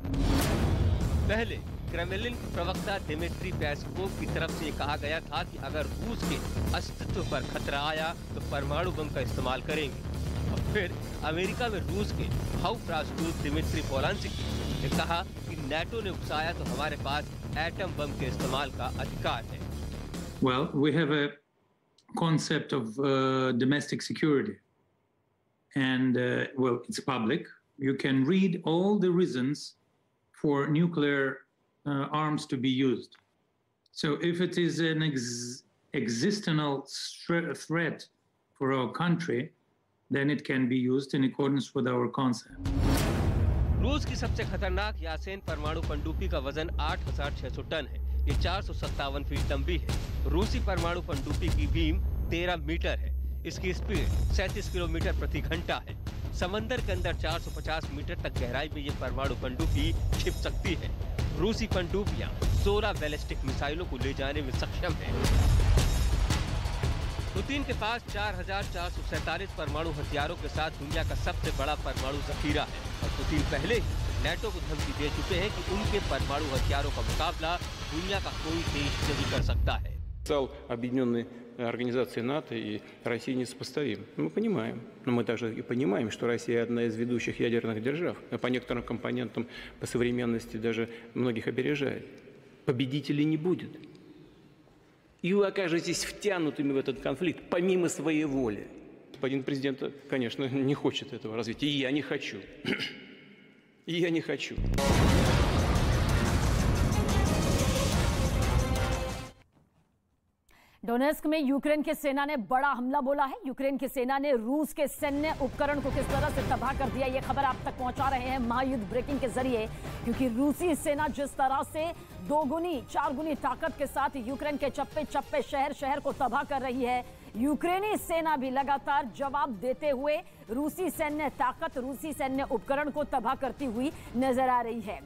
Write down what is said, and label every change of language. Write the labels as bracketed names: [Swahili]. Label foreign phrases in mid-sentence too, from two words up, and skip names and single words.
[Hindi] पहले क्रेमलिन प्रवक्ता दिमित्री पेस्कोव की तरफ से ये कहा गया था कि अगर रूस के अस्तित्व पर खतरा आया तो परमाणु बम का इस्तेमाल करेंगे। और फिर अमेरिका में रूस के हाउस राजदूत दिमित्री पोलांस्की ने कहा कि नाटो ने उकसाया तो हमारे पास एटम बम के इस्तेमाल का अधिकार है। [English] Well, we have a concept of domestic security, and well, it's public. You can read all the reasons for nuclear arms to be used. So if it is an existential threat for our country, then it can be used in accordance with our concept. [Hindi] रूस की सबसे खतरनाक यासेन परमाणु पनडुब्बी का वजन 8,600 टन है। ये 457 फीट लंबी है। रूसी परमाणु पनडुब्बी की बीम 13 मीटर है। इसकी स्पीड 37 किलोमीटर प्रति घंटा है। समंदर के अंदर 450 मीटर तक गहराई में ये परमाणु पनडुब्बी छिप सकती है। रूसी पनडुब्बियां 16 बैलिस्टिक मिसाइलों को ले जाने में सक्षम है। पुतिन के पास 4,447 परमाणु हथियारों के साथ दुनिया का सबसे बड़ा परमाणु जखीरा है। और पुतिन पहले ही नाटो को धमकी दे चुके हैं कि उनके परमाणु हथियारों का मुकाबला दुनिया का कोई देश नहीं कर सकता है। [Russian] Объединенной организации НАТО и России несопоставим. Мы понимаем. Но мы также и понимаем, что Россия одна из ведущих ядерных держав. А по некоторым компонентам по современности даже многих опережает. Победителей не будет. И вы окажетесь втянутыми в этот конфликт помимо своей воли. Господин президент, конечно, не хочет этого развития. И я не хочу. И я не хочу. [Hindi] डोनेस्क में यूक्रेन की सेना ने बड़ा हमला बोला है। यूक्रेन की सेना ने रूस के सैन्य उपकरण को किस तरह से तबाह कर दिया, ये खबर आप तक पहुंचा रहे हैं महायुद्ध ब्रेकिंग के जरिए। क्योंकि रूसी सेना जिस तरह से 2 गुनी 4 गुनी ताकत के साथ यूक्रेन के चप्पे चप्पे शहर को तबाह कर रही है, यूक्रेनी सेना भी लगातार जवाब देते हुए रूसी सैन्य ताकत, रूसी सैन्य उपकरण को तबाह करती हुई नजर आ रही है।